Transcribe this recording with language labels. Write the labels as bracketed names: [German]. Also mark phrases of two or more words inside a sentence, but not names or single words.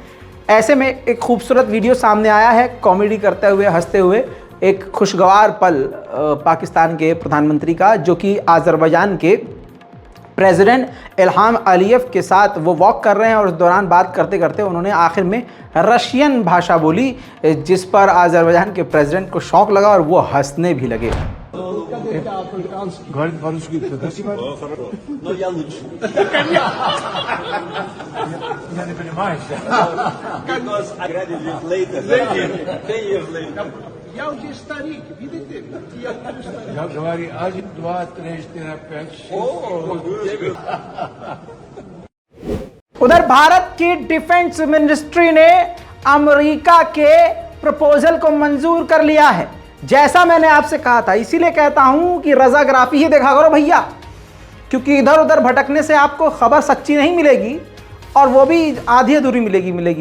[Hindi] ऐसे में एक खूबसूरत वीडियो सामने आया है, कॉमेडी करते हुए, हंसते हुए, एक खुशगवार पल पाकिस्तान के प्रधानमंत्री का, जो कि अजरबैजान के प्रेसिडेंट इल्हाम अलीयव के साथ वो वॉक कर रहे हैं, और उस दौरान बात करते करते उन्होंने आखिर में रशियन भाषा बोली, जिस पर अजरबैजान के प्रेसिडेंट को शौक लगा और वो हंसने भी लगे। [Russian] Я уже старик, видите? Я говорю, 1, 2, 3, 4, 5, 6. [Hindi] उधर भारत की [English] defence ministry [Hindi] ने अमेरिका के प्रपोजल को मंजूर कर लिया है। जैसा मैंने आपसे कहा था, इसीलिए कहता हूं कि रजाग्राफी ही देखा करो भैया, क्योंकि इधर उधर भटकने से आपको खबर सच्ची नहीं मिलेगी, और वो भी आधी अधूरी मिलेगी।